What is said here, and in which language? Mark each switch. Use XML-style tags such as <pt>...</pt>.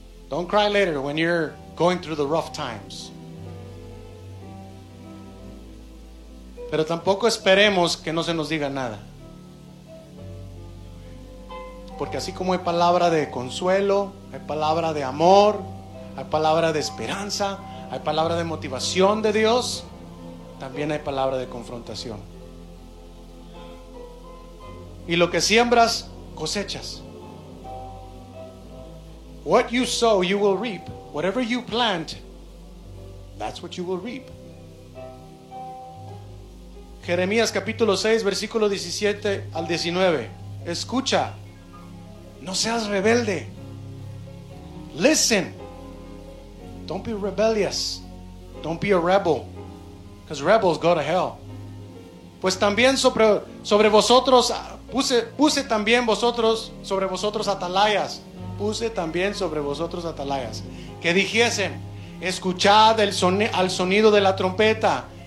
<en>Don't cry later when you're going through the rough times.</en> <es>Pero tampoco esperemos que no se nos diga nada. Porque así como hay palabra de consuelo, hay palabra de amor, hay palabra de esperanza, hay palabra de motivación de Dios, también hay palabra de confrontación. Y lo que siembras, cosechas.</es> <en>What you sow, you will reap. Whatever you plant, that's what you will reap.</en> <es>Jeremías capítulo 6, versículo 17 al 19. Escucha, no seas rebelde.</es> <en>Listen, don't be rebellious. Don't be a rebel, because rebels go to hell.</en> <es>Pues también sobre vosotros, puse también vosotros, sobre vosotros atalayas. Puse también sobre vosotros atalayas. Que dijesen, escuchad al sonido de la trompeta.</es>